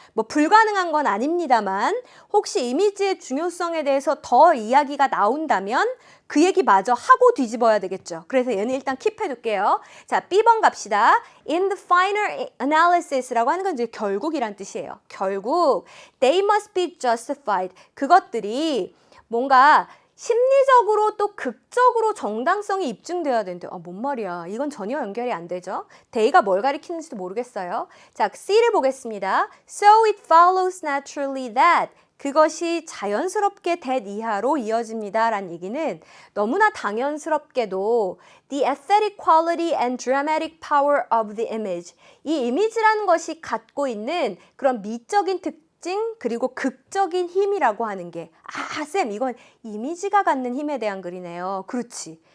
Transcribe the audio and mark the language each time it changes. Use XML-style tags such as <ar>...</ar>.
<ko>뭐 불가능한 건 아닙니다만 혹시 이미지의 중요성에 대해서 더 이야기가 나온다면 그 얘기 마저 하고 뒤집어야 되겠죠. 그래서 얘는 일단 킵해 둘게요. 자, B번 갑시다.</ko> <en>In the final analysis</en> <ko>라고 하는 건 이제 결국이란 뜻이에요. 결국</ko> <en>they must be justified.</en> <ko>그것들이 뭔가 심리적으로 또 극적으로 정당성이 입증돼야 되는데 뭔 말이야. 이건 전혀 연결이 안 되죠. they가 뭘 가리키는지도 모르겠어요. 자, C를 보겠습니다.</ko> <en>So it follows naturally that</en> <ko>그것이 자연스럽게</ko> <en>that</en> <ko>이하로 이어집니다. 라는 얘기는 너무나 당연스럽게도</ko> <en>the aesthetic quality and dramatic power of the image</en> <ko>이 이미지라는 것이 갖고 있는 그런 미적인 특징 그리고 극적인 힘이라고 하는 게 쌤 이건 이미지가 갖는 힘에 대한 글이네요. 그렇지.</ko>